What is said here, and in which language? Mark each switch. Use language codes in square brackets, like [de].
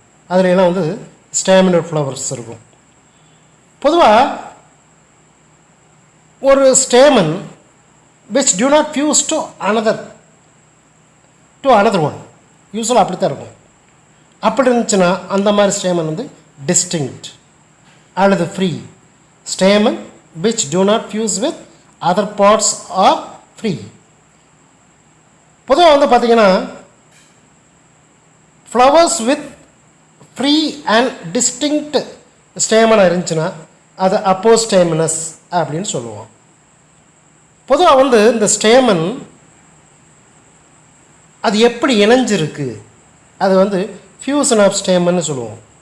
[ta] அதில் எல்லாம் ஸ்டாமினோட் ஃப்ளவர்ஸ் இருக்கும். பொதுவாக ஒரு stamen [en] which do not fuse to another one, [ta] யூஸ்வலாக அப்படி தான் இருக்கும். அப்படி இருந்துச்சுன்னா அந்த மாதிரி ஸ்டேமன் டிஸ்டிங்க்ட் அல்லது free. [en] Stamen which do not fuse with other parts are free. [ta] பொதுவாக பார்த்தீங்கன்னா flowers with free and distinct ஸ்டேமனாக இருந்துச்சுன்னா அது அப்போஸ்டேமினஸ் அப்படின்னு சொல்லுவோம். பொதுவாக இந்த ஸ்டேமன் அது எப்படி இணைஞ்சிருக்கு, அது ஃபியூசன் ஆஃப் ஸ்டேமன்னு சொல்லுவோம்.